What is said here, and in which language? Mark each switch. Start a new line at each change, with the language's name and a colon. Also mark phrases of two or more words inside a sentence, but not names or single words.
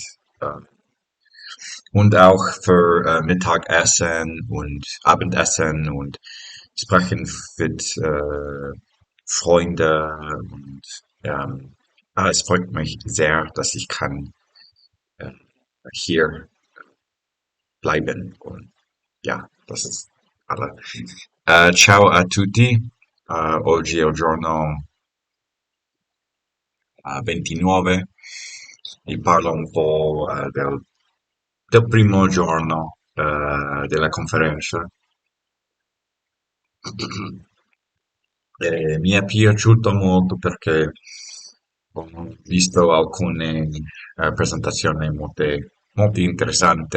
German: Äh, und auch für Mittagessen und Abendessen und Sprechen mit Freunden und es freut mich sehr, dass ich kann äh, hier bleiben und ja, das ist alle.
Italian: Ciao a tutti. Oggi è il giorno 29 e parlo un po' del primo giorno della conferenza. Mi è piaciuto molto perché ho visto alcune presentazioni molto interessanti.